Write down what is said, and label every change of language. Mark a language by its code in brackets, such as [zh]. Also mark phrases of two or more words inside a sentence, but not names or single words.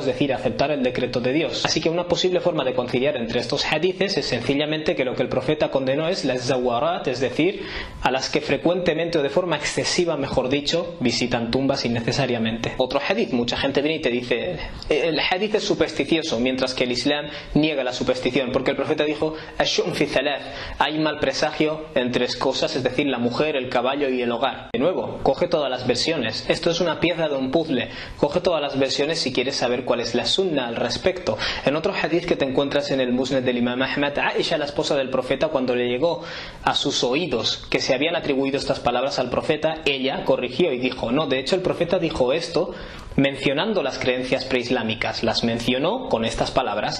[es] Es decir, a aceptar el decreto de Dios. Así que una posible forma de conciliar entre estos hadithes es sencillamente que lo que el profeta condenó es las zawarat, es decir, a las que frecuentemente o de forma excesiva, mejor dicho, visitan tumbas innecesariamente. Otro hadith, mucha gente viene y te dice el hadith es supersticioso, mientras que el Islam niega la superstición, porque el profeta dijo [ar] الشؤم في ثلاث, [es] hay mal presagio en tres cosas, es decir, la mujer, el caballo y el hogar. De nuevo, coge todas las versiones, esto es una pieza de un puzzle, coge todas las versiones si quieres saber cuál es la sunna al respecto. En otro hadith que te encuentras en el Musnad del Imam Ahmad, Aisha, la esposa del profeta, cuando le llegó a sus oídos que se habían atribuido estas palabras al profeta, ella corrigió y dijo no, de hecho el profeta dijo esto mencionando las creencias preislámicas, las mencionó con estas palabras.